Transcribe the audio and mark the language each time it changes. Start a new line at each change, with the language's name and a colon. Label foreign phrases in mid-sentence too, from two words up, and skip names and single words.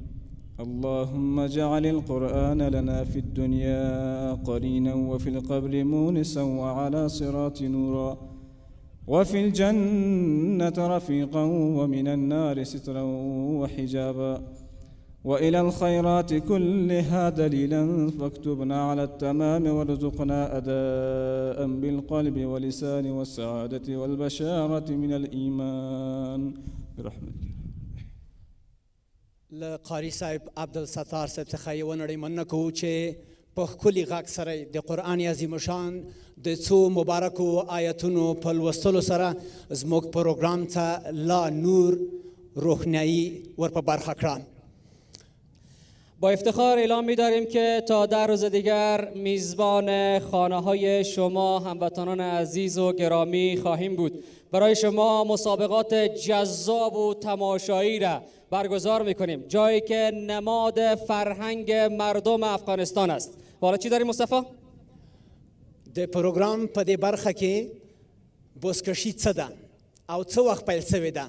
Arabic: اللهم اجعل القرآن لنا في الدنيا قرينا وفي القبر مونسا وعلى صراط نورا وفي الجنة رفيقا ومن النار سترا وحجابا وإلى الخيرات كلها دليلا فاكتبنا على التمام وارزقنا أداء بالقلب واللسان والسعادة والبشارة من الإيمان برحمتك.
Pashto: لقاری صاحب عبدالستار صاحب څخه یو نړۍ مننه کوو چې په ښکلي غږ سره د قرآن عظیم شان د څو مبارکو آیتونو په لوستلو سره زموږ پروګرام ته لا نور روحنیایی ور په برخه کړه.
Persian: با افتخار اعلام می‌داریم که تا 10 روز دیگر میزبان خانه‌های شما هموطنان عزیز و گرامی خواهیم بود. برای شما مسابقات جذاب و تماشایی را برگزار می‌کنیم، جایی که نماد فرهنگ مردم افغانستان است. حالا چی داریم مصطفی؟
Pashto: د پروګرام په دې برخه کې بزکشي څه ده او څه وخت پیل شوې ده.